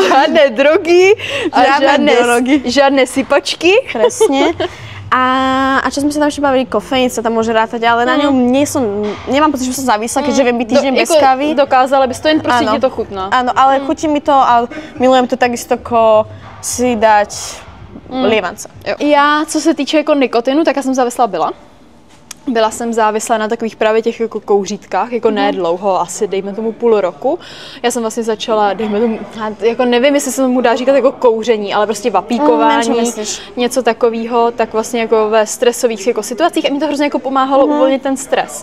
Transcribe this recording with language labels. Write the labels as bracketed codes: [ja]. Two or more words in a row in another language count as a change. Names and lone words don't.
[cs] Žádné drogy a žádné sypačky. [sk] Presne. A čo sme sa tam ešte bavili, kofeín sa tam môže rátať, ale na ňom nemám pocit, že som závislá, keďže viem byť týždeň bez kávy. [cs] Dokázala bys to, jen prostě ti to chutná. [sk] Áno, ale chutí mi to a milujem to takisto, ako si dať lievance. [cs] Já, co se týče jako nikotinu, tak já jsem závislá byla. Byla jsem závislá na takových právě těch jako kouřítkách, jako ne dlouho, asi dejme tomu půl roku. Já jsem vlastně začala, dejme tomu, jako nevím, jestli se tomu dá říkat jako kouření, ale prostě vapíkování, něco takového, tak vlastně jako ve stresových jako situacích a mi to hrozně jako pomáhalo uvolnit ten stres.